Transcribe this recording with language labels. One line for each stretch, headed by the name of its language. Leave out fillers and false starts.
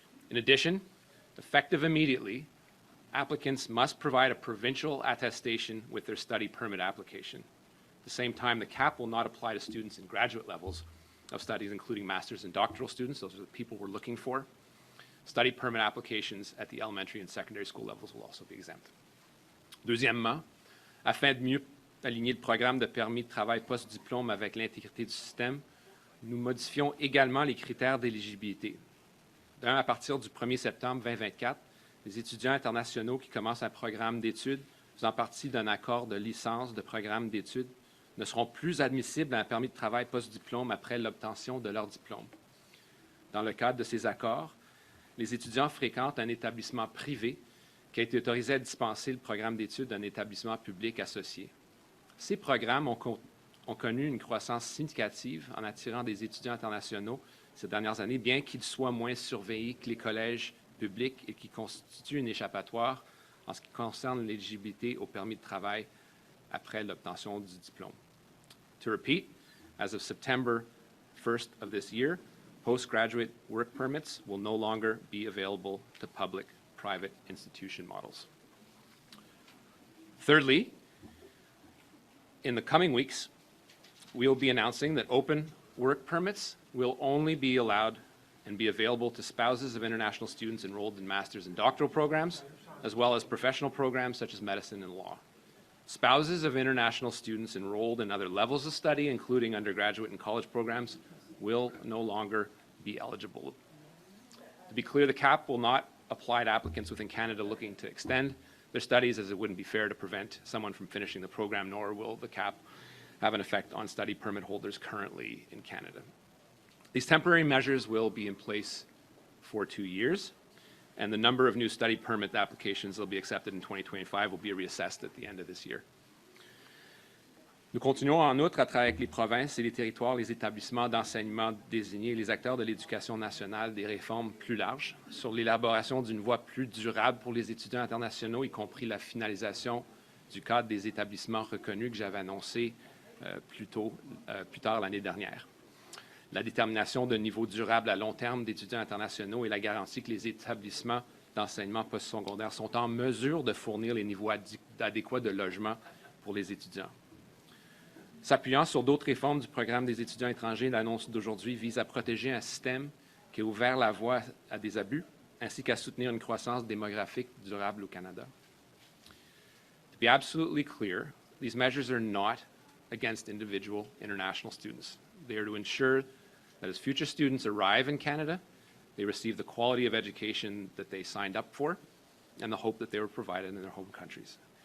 English: In addition, effective immediately, applicants must provide a provincial attestation with their study permit application. At the same time, the cap will not apply to students in graduate levels of studies, including master's and doctoral students. Those are the people we're looking for. Study permit applications at the elementary and secondary school levels will also be exempt.
French: Deuxièmement, afin de mieux aligner le programme de permis de travail post-diplôme avec l'intégrité du système, nous modifions également les critères d'éligibilité. À partir du 1er septembre 2024, les étudiants internationaux qui commencent un programme d'études faisant partie d'un accord de licence de programme d'études ne seront plus admissibles à un permis de travail post-diplôme après l'obtention de leur diplôme. Dans le cadre de ces accords, les étudiants fréquentent un établissement privé qui a été autorisé à dispenser le programme d'études d'un établissement public associé. Ces programmes ont connu une croissance significative en attirant des étudiants internationaux ces dernières années, bien qu'ils soient moins surveillés que les collèges publics et qui constituent une échappatoire en ce qui concerne l'éligibilité au permis de travail après l'obtention du diplôme.
English: To repeat, as of September 1st of this year, postgraduate work permits will no longer be available to public-private institution models. Thirdly, in the coming weeks, we will be announcing that open work permits will only be allowed and be available to spouses of international students enrolled in master's and doctoral programs, as well as professional programs such as medicine and law. Spouses of international students enrolled in other levels of study, including undergraduate and college programs, will no longer be eligible. To be clear, the cap will not applied applicants within Canada looking to extend their studies, as it wouldn't be fair to prevent someone from finishing the program, nor will the cap have an effect on study permit holders currently in Canada. These temporary measures will be in place for 2 years, and the number of new study permit applications that will be accepted in 2025 will be reassessed at the end of this year.
French: Nous continuons en outre à travailler avec les provinces et les territoires, les établissements d'enseignement désignés, les acteurs de l'éducation nationale, des réformes plus larges sur l'élaboration d'une voie plus durable pour les étudiants internationaux, y compris la finalisation du cadre des établissements reconnus que j'avais annoncé plus tard l'année dernière. La détermination d'un niveau durable à long terme d'étudiants internationaux et la garantie que les établissements d'enseignement postsecondaire sont en mesure de fournir les niveaux adéquats de logement pour les étudiants. S'appuyant sur d'autres réformes du programme des étudiants étrangers, l'annonce d'aujourd'hui vise à protéger un système qui a ouvert la voie à des abus, ainsi qu'à soutenir une croissance démographique durable au Canada.
English: To be absolutely clear, these measures are not against individual international students. They are to ensure that as future students arrive in Canada, they receive the quality of education that they signed up for and the hope that they were provided in their home countries.